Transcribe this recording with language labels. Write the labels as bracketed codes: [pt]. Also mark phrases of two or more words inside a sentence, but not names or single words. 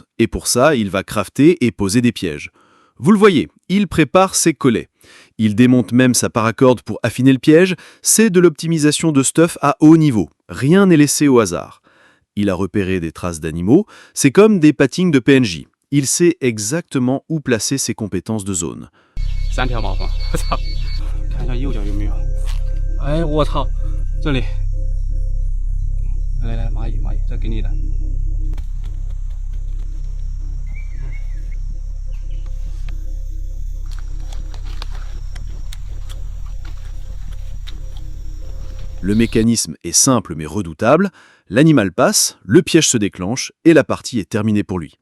[fr] Et pour ça, il va crafter et poser des pièges. Vous le voyez, il prépare ses collets. Il démonte même sa paracorde pour affiner le piège. C'est de l'optimisation de stuff à haut niveau. Rien n'est laissé au hasard. Il a repéré des traces d'animaux. C'est comme des pattings de PNJ. Il sait exactement où placer ses compétences de zone. [zh] 3 条毛缝，我操！看一下右脚有没有。哎，我操！这里。来，蚂蚁，这给你的。 [fr] Le mécanisme est simple mais redoutable, l'animal passe, le piège se déclenche et la partie est terminée pour lui.